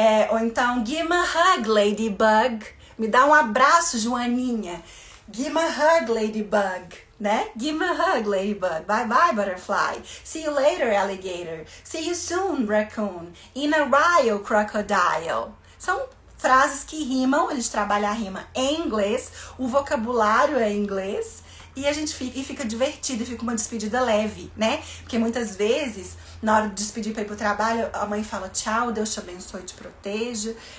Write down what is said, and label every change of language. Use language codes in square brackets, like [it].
[pt] Ou então [en] give me a hug ladybug, [pt] me dá um abraço Joaninha. [en] Give me a hug ladybug, né? Give me a hug ladybug, bye bye butterfly. See you later alligator, see you soon raccoon, in a while crocodile. [pt] São frases que rimam, a gente trabalha a rima em inglês, o vocabulário é em inglês. E a gente fica divertido, e fica uma despedida leve, né? Porque muitas vezes, na hora de despedir pra ir pro trabalho, a mãe fala tchau, Deus te abençoe, te proteja.